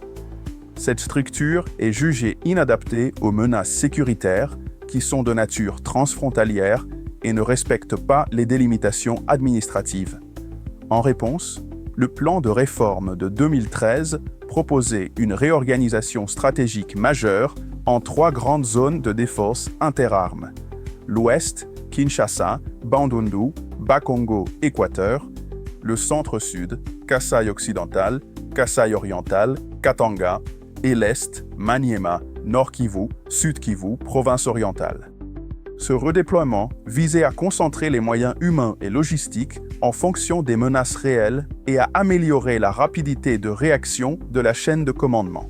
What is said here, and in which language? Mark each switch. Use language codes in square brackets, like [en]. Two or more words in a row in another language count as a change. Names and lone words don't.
[fr] Cette structure est jugée inadaptée aux menaces sécuritaires qui sont de nature transfrontalière et ne respectent pas les délimitations administratives. En réponse, le plan de réforme de 2013 proposait une réorganisation stratégique majeure en 3 grandes zones de défense interarmes. L'Ouest, Kinshasa, Bandundu, Bakongo, Équateur. Le Centre-Sud, Kasaï occidental, Kasaï oriental, Katanga. Et l'Est, Maniema, Nord Kivu, Sud Kivu, province orientale. Ce redéploiement visait à concentrer les moyens humains et logistiques en fonction des menaces réelles et à améliorer la rapidité de réaction de la chaîne de commandement.